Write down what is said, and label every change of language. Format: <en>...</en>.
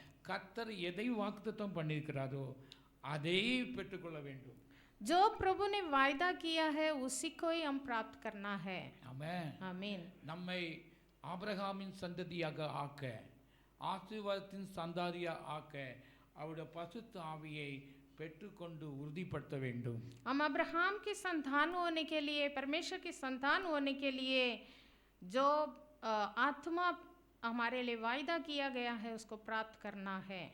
<ta>கர்த்தர் எதை வாக்குத்தத்தம் பண்ணியிருக்கிறாரோ அதை பெற்றுக்கொள்ள வேண்டும்.</ta> <hi>जो प्रभु ने वायदा किया है उसी को ही हम प्राप्त करना है।</hi> <ta>ஆமென்.</ta> <hi>आमीन।</hi> <ta>நம்மை ஆபிரகாமின் சந்ததியாக ஆக்க, ஆசீர்வாதத்தின் சந்தாதியாக ஆக்க அவருடைய பசுத்த ஆவியை பெற்றுக்கொண்டு உறுதிப்படுத்த வேண்டும்.</ta> <hi>हम अब्राहम की संतान होने के लिए, परमेश्वर की संतान होने के लिए जो आत्मा हमारे लिए वायदा किया गया है उसको प्राप्त करना है।</hi>